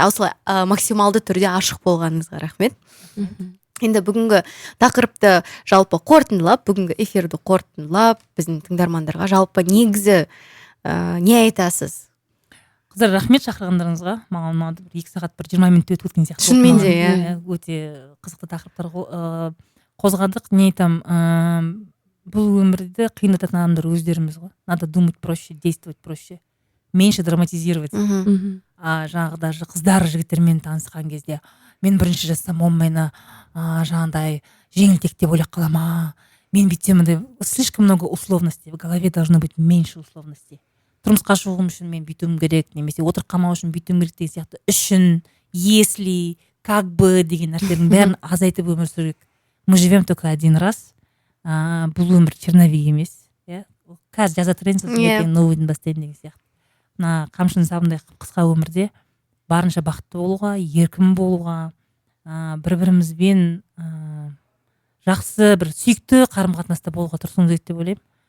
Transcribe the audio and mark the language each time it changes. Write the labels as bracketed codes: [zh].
[kk] Осылай максималды түрде ашық болғаныңызға рахмет. Енді бүгінгі тақырыпты жалпы қорытындылап, бүгінгі эфирді қорытындылап, біздің тыңдармандарға жалпы негізі не айтасыз? Қыздар, рахмет шақырғандарыңызға. Маған ұнады, 2 сағат 20 минут өтіп өткен сияқты. Шынымен де, өте қызықты тақырыптар қозғадық. Не айтам, бұл өмірді қиындататын адамдар өздеріміз ғой. [ru] Надо думать проще, действовать проще, меньше драматизировать. [kk] Жаңағы даже қыздар жігіттермен танысқан кезде мен бірінші жазсам, мені жаңағыдай жеңілтек деп ойлап қалама. Мен бүйтсем, [ru] слишком много условностей. В голове должно быть меньше условностей. [kk] Тұрмысқа шығуым үшін мен бүйтуім керек, немесе отырып қалмау үшін бүйтуім керек деген сияқты үшін, если, как бы деген нәрселердің бәрін азайтып өмір сүру керек. [ru] Мы живем только один раз. [kk] Бұл өмір черновик емес. қазір жаза тұрайын сосын Иә. ертең новыйдың бастайын деген сияқты. Мына қамшының сабындай қысқа өмірде барынша бақытты болуға, еркін болуға, бір бірімізбен жақсы бір сүйікті қарым қатынаста болуға тырысуымыз керек деп ойлаймын.